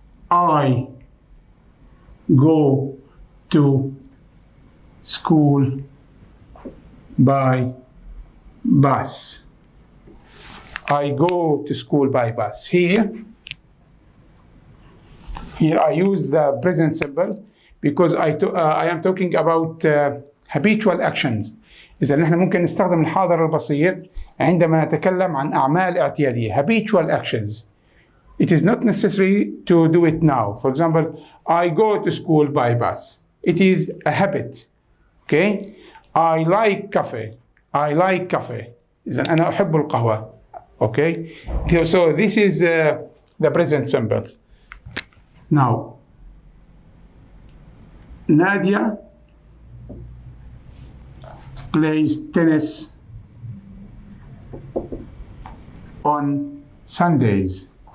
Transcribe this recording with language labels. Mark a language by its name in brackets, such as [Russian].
[English] I go to school by bus. I go to school by bus. Here I use the present simple because I am talking about habitual actions. [Arabic] إذا نحن ممكن نستخدم الحاضر البسيط عندما نتكلم عن أعمال اعتيادية. [English] Habitual actions. It is not necessary to do it now. For example, I go to school by bus. It is a habit. Okay? I like coffee. I like coffee. [Arabic] إذا أنا أحب القهوة. Okay? [English] So this is the present simple. Now, Nadia plays tennis on Sundays.